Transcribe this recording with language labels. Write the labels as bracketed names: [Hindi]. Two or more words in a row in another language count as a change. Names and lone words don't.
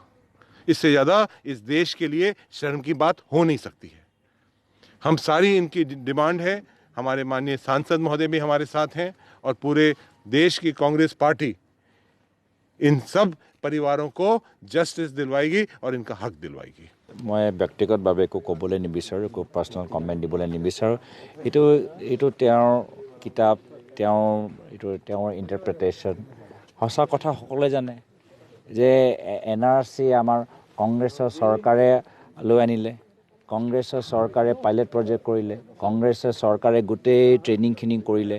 [Hindi] इससे ज्यादा इस देश के लिए शर्म की बात हो नहीं सकती है। हम सारी इनकी डिमांड है। हमारे माननीय सांसद महोदय भी हमारे साथ हैं और पूरे देश की कांग्रेस पार्टी इन सब परिवारों को जस्टिस दिलवाएगी और इनका हक दिलवाएगी। [Assamese] मैं व्यक्तिगतভাৱে একো ক'বলৈ নিবিচাৰোঁ, একো [English] personal comment [Assamese] দিবলৈ নিবিচাৰোঁ। এইটো তেওঁৰ কিতাপ, তেওঁৰ ইণ্টাৰপ্ৰিটেশ্যন। সঁচা কথা সকলোৱে জানে যে NRC আমাৰ কংগ্ৰেছৰ চৰকাৰে লৈ আনিলে, কংগ্ৰেছৰ চৰকাৰে [English] pilot project [Assamese] কৰিলে, কংগ্ৰেছৰ চৰকাৰে গোটেই ট্ৰেইনিংখিনি কৰিলে।